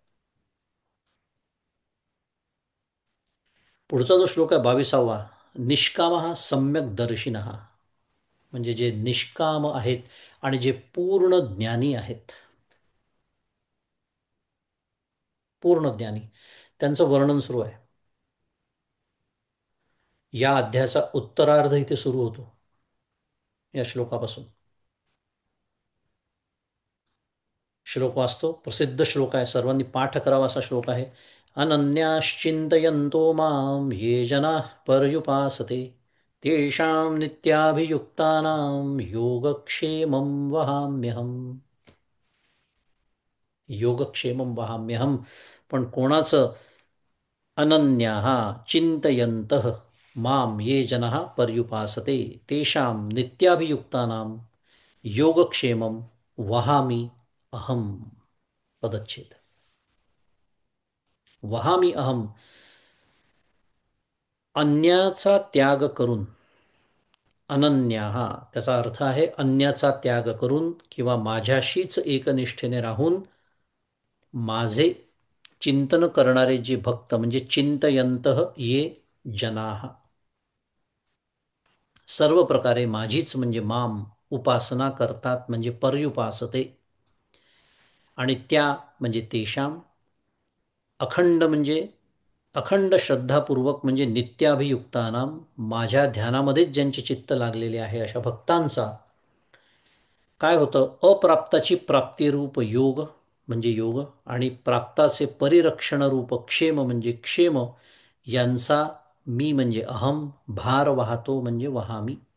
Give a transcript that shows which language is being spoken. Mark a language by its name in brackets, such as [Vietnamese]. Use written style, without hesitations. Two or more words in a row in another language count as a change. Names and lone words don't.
[Marathi] पुढचा जो श्लोक आहे 22वा, [Sanskrit] निष्काम सम्यक दर्शिन, [Marathi] म्हणजे जे निष्काम आहेत आणि जे पूर्ण ज्ञानी आहेत, पूर्ण ज्ञानी, त्यांचं वर्णन सुरू आहे. या अध्यायाचा उत्तरार्ध इथे सुरू होतो, या श्लोकापासून. श्लोक वाचतो, प्रसिद्ध श्लोक आहे, सर्वांनी पाठ करावा असा श्लोक आहे. [Sanskrit] अनन्याश्चिंतयन्तो मां ये जनाः पर्युपासते, तेषां नित्याभियुक्तानां योगक्षेमं वहाम्यहम्. योगक्षेमं वहाम्यहम्. [Marathi] पण कोणाचं? [Sanskrit] अनन्याः चिंतयन्तः मां ये जनाः पर्युपासते, तेषां नित्याभियुक्तानां योगक्षेमं वहामि अहम. [Marathi] पदच्छेद. [Sanskrit] वहामी अहम, [Marathi] अन्याचा त्याग करून, अनन्या हा त्याचा अर्थ आहे अन्याचा त्याग करून किंवा माझ्याशीच एकनिष्ठेने राहून माझे चिंतन करणारे जे भक्त म्हणजे [Sanskrit] चिंतयंतः ये जनाः, [Marathi] सर्व प्रकारे माझीच म्हणजे माम उपासना करतात म्हणजे पर्युपासते, आणि त्या म्हणजे तेषाम, अखंड म्हणजे अखंड श्रद्धापूर्वक म्हणजे नित्याभियुक्तानाम, माझ्या ध्यानामध्येच ज्यांचे चित्त लागलेले आहे अशा भक्तांचा काय होतं, अप्राप्ताची प्राप्तिरूप योग म्हणजे योग, आणि प्राप्ताचे परिरक्षण रूप क्षेम म्हणजे क्षेम, यांचा मी म्हणजे अहम भार वाहतो म्हणजे वहामी.